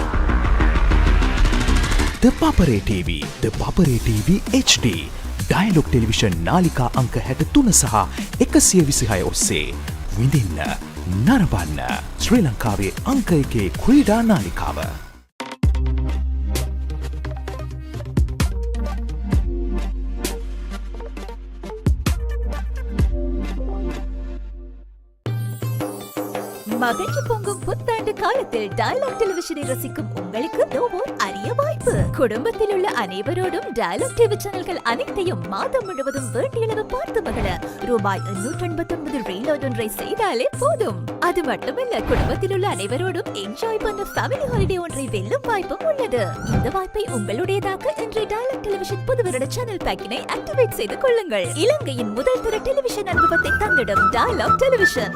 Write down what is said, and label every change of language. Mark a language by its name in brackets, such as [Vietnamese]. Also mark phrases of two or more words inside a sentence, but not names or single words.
[Sinhala] The Papare TV, The Papare TV HD. ඩයලොග් ටෙලිවිෂන් නාලිකා අංක 63 සහ 126 ඔස්සේ විඳින්න නරඹන්න ශ්‍රී ලංකාවේ අංක 1 ක්‍රීඩා නාලිකාව. [Tamil] மகிழ்ச்சி பொங்கும் புத்தாண்டு காலத்தில் டயலாக் டெலிவிஷனை ரசிக்கும் உங்களுக்கு ஓர் அரிய வாய்ப்பு. குடும்பத்தில் உள்ள அனைவரோடும் டயலாக் டிவி சேனல்கள் அனைத்தையும் மாதம் முழுவதும் வேண்டியளவு பார்த்து மகிழ ₹889 ரீலோட் ஒன்றை செய்தாலே போதும். அது மட்டுமல்ல, குடும்பத்தில் உள்ள அனைவரோடும் என்ஜாய் பண்ண [English] family holiday [Tamil] ஒன்றை வெல்லும் வாய்ப்பும் உள்ளது. இந்த வாய்ப்பை உங்களுடையதாக்க இன்று டயலாக் டெலிவிஷன் புது வருட [English] channel pack activate [Tamil] செய்து கொள்ளுங்கள். இலங்கையின் முதல் தர டெலிவிஷன் அனுபவத்தை தந்திடும் டயலாக் டெலிவிஷன்.